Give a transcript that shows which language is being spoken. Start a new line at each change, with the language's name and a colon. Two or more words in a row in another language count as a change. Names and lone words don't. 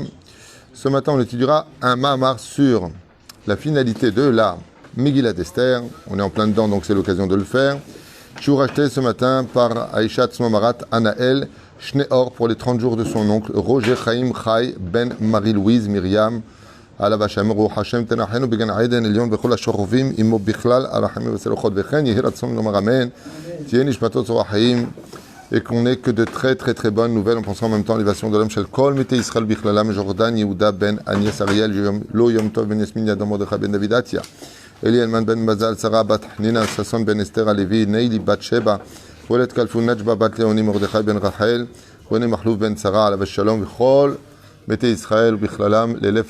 French: Ce matin, on étudiera un Mahamar sur la finalité de la Megillat Esther. On est en plein dedans, donc c'est l'occasion de le faire. Chiour acheté ce matin par Aïcha Tzmomarat Anaël Shneor pour les 30 jours de son oncle Roger Chaim Chai Ben Marie-Louise Myriam.
Hebrew: עליו השם רוח השם תנחנו בגן עדן עליון בכל השוכבים עמו בכלל הרחמים והצלחות וכן יהי רצון לומר אמן תהיה נשמתו צרור החיים
French: et qu'on n'ait que de très bonnes nouvelles en pensant en même temps l'élévation de l'homme
Hebrew: של כל מתי ישראל בכללם ז'ורדן יהודה בן אניאס אריאל לא יום טוב בן יסמין ידם מרדכי בן דוד עטיה אלי אלמן בן מזל שרה בת חנינה ששון בן אסתר הלוי ניילי בת שבע וולד כלפון נג'בה בת ליאוני מרדכי בן רחל רוני מחלוף בן שרה עליו השלום וכל מתי ישראל ובכללם לאלף